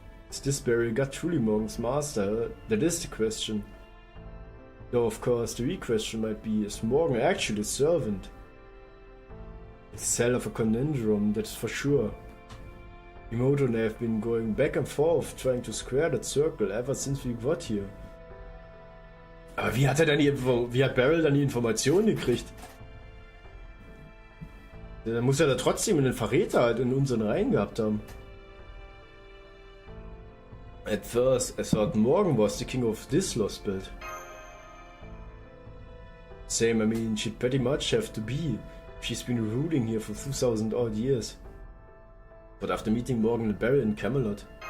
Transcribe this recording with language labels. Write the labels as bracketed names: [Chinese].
[English] Is this burial god truly Morgan's master? That is the question. Though of course the real question might be, is Morgan actually a servant? It's hell of a conundrum, that's for sure. Imoto and I have been going back and forth trying to square that circle ever since we got here. [German] Aber wie hat Beryl dann die Informationen gekriegt? Dann muss er da trotzdem einen Verräter halt in unseren Reihen gehabt haben. [English] At first, I thought Morgan was the king of this Lostbelt. Same, I mean, she'd pretty much have to be. She's been ruling here for 2000 odd years. But after meeting Morgan and Barry in Camelot.